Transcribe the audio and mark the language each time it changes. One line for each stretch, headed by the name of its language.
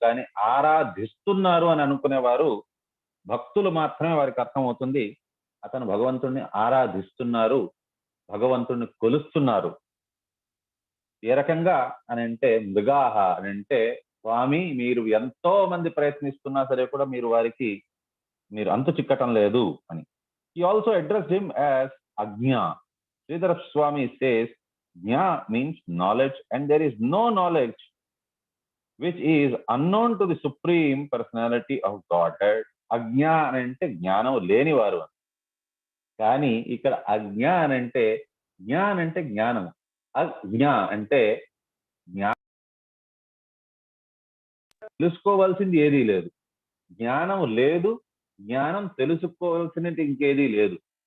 Telugu: కానీ ఆరాధిస్తున్నారు అని అనుకునేవారు భక్తులు మాత్రమే వారికి అర్థమవుతుంది అతను భగవంతుడిని ఆరాధిస్తున్నారు, భగవంతుడిని కొలుస్తున్నారు. ఏ రకంగా అని అంటే మృగాహ అని అంటే స్వామి మీరు ఎంతో మంది ప్రయత్నిస్తున్నా సరే కూడా మీరు అంతు చిక్కటం లేదు అని.
English: He also addressed him as Ajna. Sridhar Swami says Jna means knowledge, and there is no knowledge which is unknown to the supreme personality of Godhead.
Telugu: Ajna అంటే జ్ఞానం లేనివారు. కానీ ఇక్కడ అజ్ఞా అంటే జ్ఞానం, అజ్ఞ అంటే తెలుసుకోవాల్సింది ఏదీ లేదు. జ్ఞానం లేదు, జ్ఞానం తెలుసుకోవాల్సినది ఇంకేదీ లేదు.